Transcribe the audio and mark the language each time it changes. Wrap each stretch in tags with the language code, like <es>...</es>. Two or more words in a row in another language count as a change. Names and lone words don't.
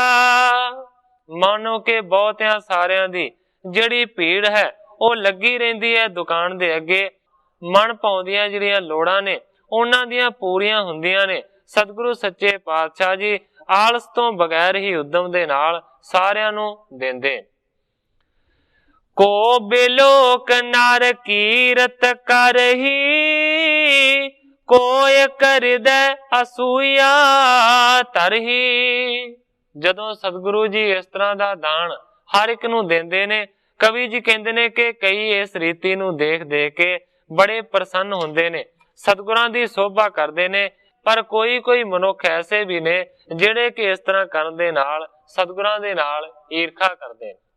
<pa>ਮਾਨੋ ਕਿ ਬਹੁਤੀਆਂ ਸਾਰੀਆਂ ਦੀ ਜਿਹੜੀ ਭੀੜ ਹੈ ਉਹ ਲੱਗੀ ਰਹਿੰਦੀ ਹੈ ਦੁਕਾਨ ਦੇ ਅੱਗੇ, ਮਨ ਪਾਉਂਦੀਆਂ ਜਿਹੜੀਆਂ ਲੋੜਾਂ ਨੇ ਉਨ੍ਹਾਂ ਦੀਆਂ ਪੂਰੀਆਂ ਹੁੰਦੀਆਂ ਨੇ। ਸਤਿਗੁਰੂ ਸੱਚੇ ਪਾਤਸ਼ਾਹ ਜੀ ਆਲਸ ਤੋਂ ਬਗੈਰ ਹੀ ਉੱਦਮ ਦੇ ਨਾਲ ਸਾਰਿਆਂ ਨੂੰ ਦਿੰਦੇ।</pa> <bra>को बिलोक नर कीरत करही, कोय करदे असूया तरही।</bra> <pa>ਜਦੋਂ ਸਤਿਗੁਰੂ ਜੀ ਇਸ ਤਰ੍ਹਾਂ ਦਾ ਦਾਨ ਹਰ ਇੱਕ ਨੂੰ ਦਿੰਦੇ ਨੇ, ਕਵੀ ਜੀ ਕਹਿੰਦੇ ਨੇ ਕਿ ਕਈ ਇਸ ਰੀਤੀ ਨੂੰ ਦੇਖ ਦੇਖ ਕੇ ਬੜੇ ਪ੍ਰਸੰਨ ਹੁੰਦੇ ਨੇ, ਸਤਿਗੁਰਾਂ ਦੀ ਸ਼ੋਭਾ ਕਰਦੇ ਨੇ, ਪਰ ਕੋਈ ਕੋਈ ਮਨੁੱਖ ਐਸੇ ਵੀ ਨੇ ਜਿਹੜੇ ਕਿ ਇਸ ਤਰ੍ਹਾਂ ਕਰਨ ਦੇ ਨਾਲ ਸਤਿਗੁਰਾਂ ਦੇ ਨਾਲ ਈਰਖਾ ਕਰਦੇ।</pa>